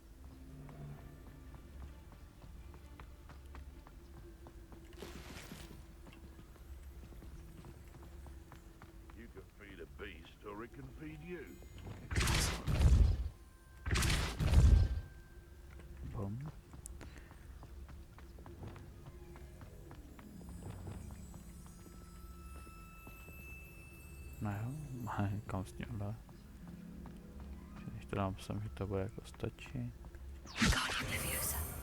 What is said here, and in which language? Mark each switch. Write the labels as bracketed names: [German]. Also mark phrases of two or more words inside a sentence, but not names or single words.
[English] You can feed a beast, or it can feed you. Bum. [Czech] No jo, kam s tím dá. Když to dám sem, že to bude jako stačí. Guardian Leviosa.